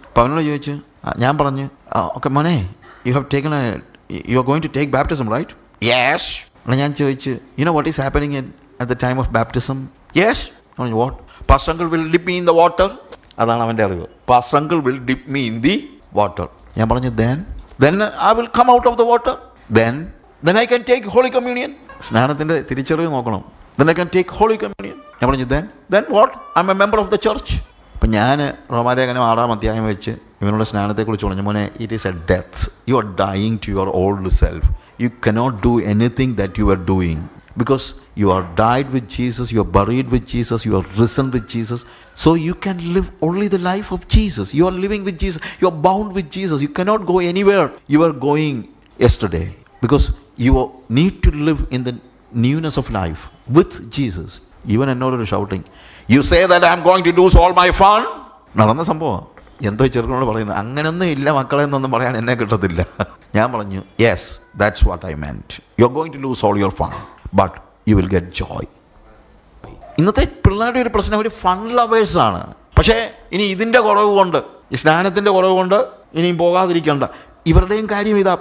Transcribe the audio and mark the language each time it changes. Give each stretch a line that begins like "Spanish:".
Malayalam: അപ്പം അവനോട് ചോദിച്ചു, ഞാൻ പറഞ്ഞു, ഓക്കെ മോനെ,
English: You are going to take baptism right? Yes.
Malayalam: ഞാൻ ചോദിച്ചു,
English: You know what is happening at the time of baptism? Yes. What? Pastor uncle will dip me in the water.
Malayalam: അതാണ് അവൻ്റെ അറിവ്.
English: Pastor uncle will dip me in the water.
Malayalam: ഞാൻ പറഞ്ഞു,
English: then I will come out of the water. Then I can take Holy Communion.
Malayalam: സ്നാനത്തിൻ്റെ തിരിച്ചറിവ് നോക്കണം.
English: Then I can take Holy Communion.
Malayalam: ഞാൻ പറഞ്ഞു,
English: then what? I'm a member of the church.
Malayalam: അപ്പം ഞാൻ റോമാലേഖനം 6-ാം അധ്യായം വെച്ച് ഇവനുള്ള സ്നാനത്തെക്കുറിച്ച് പറഞ്ഞു, മോനെ,
English: It is a death. You are dying to your old self. You cannot do anything that you are doing. Because you are died with Jesus, you are buried with Jesus, you are risen with Jesus. So you can live only the life of Jesus. You are living with Jesus. You are bound with Jesus. You cannot go anywhere you are going yesterday. Because you need to live in the newness of life with Jesus. Even another shouting, you say that I am going to lose all my fun.
Malayalam: നടന്ന സംഭവം. എന്തോ ചെറുക്കനോട് പറയുന്നത്, അങ്ങനൊന്നും ഇല്ല മക്കളെ എന്നൊന്നും പറയാൻ എന്നെ കിട്ടത്തില്ല. ഞാൻ പറഞ്ഞു,
English: Yes, that's what I meant. You are going to lose all your fun, but you will get joy.
Malayalam: ഇന്നത്തെ പിള്ളേരുടെ ഒരു പ്രശ്നം, അവർ ഫൺ ലവേഴ്സാണ്. പക്ഷേ ഇനി ഇതിൻ്റെ കുറവ് കൊണ്ട്, ഈ സ്നാനത്തിൻ്റെ കുറവ് കൊണ്ട് ഇനിയും പോകാതിരിക്കേണ്ട. ഇവരുടെയും കാര്യം ഇതാ.